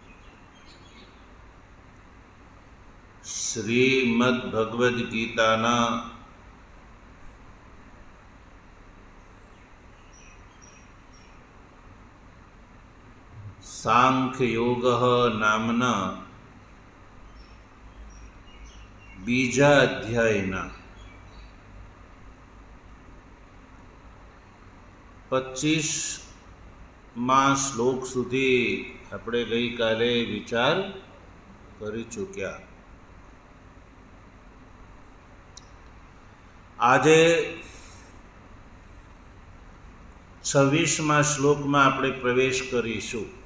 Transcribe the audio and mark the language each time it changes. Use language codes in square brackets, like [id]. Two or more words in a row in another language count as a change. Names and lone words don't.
[gu] શ્રીમદ્ ભગવદ ગીતાના સાંખ્ય યોગ નામના બીજા અધ્યાયના 25મા શ્લોક સુધી આપણે ગઈકાલે વિચાર કરી ચૂક્યા। આજે 26મા શ્લોકમાં આપણે પ્રવેશ કરીશું।